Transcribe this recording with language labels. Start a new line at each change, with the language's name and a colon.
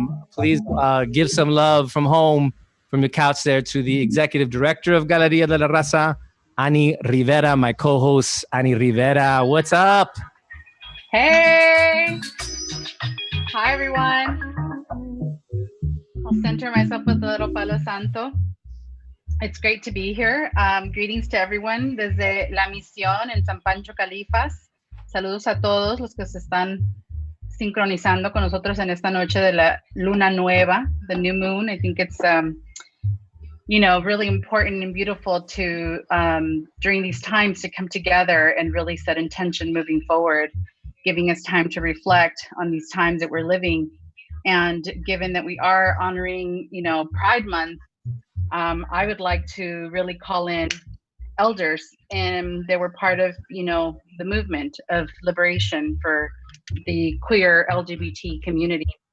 English: Please give some love from home, from your couch there, to the executive director of Galeria de la Raza, Ani Rivera, my co-host, Ani Rivera. What's up? Hey! Hi, everyone. I'll center myself with a little Palo Santo. It's great to be here. Greetings to everyone
Spanish: desde La Misión en San Pancho, Califas. Saludos a todos los que se están sincronizando con nosotros en esta noche de la luna nueva,
English: the new moon. I think it's really important and beautiful to during these times to come together and really set intention moving forward, giving us time to reflect on these times that we're living. And given that we are honoring, Pride Month, I would like to really call in elders, and they were part of, the movement of liberation for the queer LGBT community.